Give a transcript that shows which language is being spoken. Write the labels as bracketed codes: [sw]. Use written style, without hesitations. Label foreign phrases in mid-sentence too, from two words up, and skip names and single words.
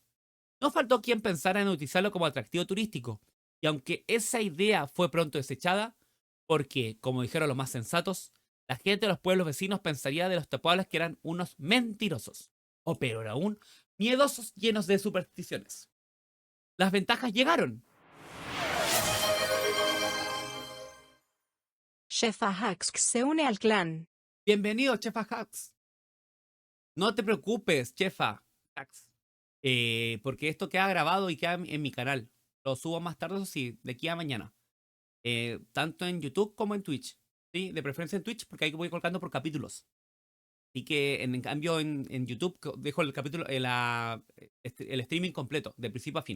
[es] No faltó quien pensara en utilizarlo como atractivo turístico, y aunque esa idea fue pronto desechada, porque, como dijeron los más sensatos, la gente de los pueblos vecinos pensaría de los tapuables que eran unos mentirosos, o peor aún, miedosos llenos de supersticiones. Las ventajas llegaron. Shefa Hax se une al clan. Bienvenido, Chefa Hacks. No te preocupes, Chefa Hacks. Porque esto queda grabado y queda en mi canal. Lo subo más tarde, eso sí, de aquí a mañana. Tanto en YouTube como en Twitch. ¿Sí? De preferencia en Twitch porque ahí voy colocando por capítulos. Así que en cambio en YouTube dejo el capítulo, el streaming completo, de principio a fin.